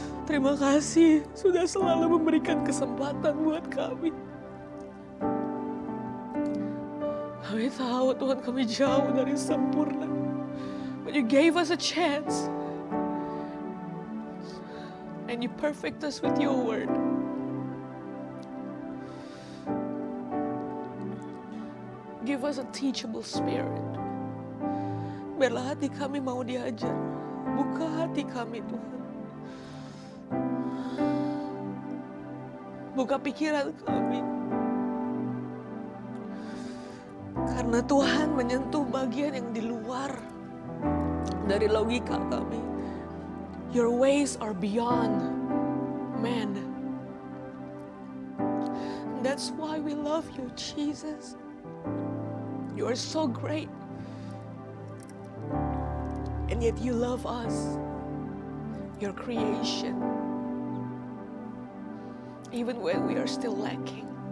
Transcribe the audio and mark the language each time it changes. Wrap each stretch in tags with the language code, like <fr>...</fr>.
<id>Terima kasih sudah selalu memberikan kesempatan buat kami. Kami tahu Tuhan kami jauh dari sempurna.</id> <en>But you gave us a chance. And you perfect us with your word. Give us a teachable spirit.</en> <id>Biarlah hati kami mau diajar. Buka hati kami, Tuhan. Buka pikiran kami. Karena Tuhan menyentuh bagian yang di luar dari logika kami.</id> <en>Your ways are beyond man. That's why we love you, Jesus. You are so great. And yet you love us, your creation, even when we are still lacking.</en>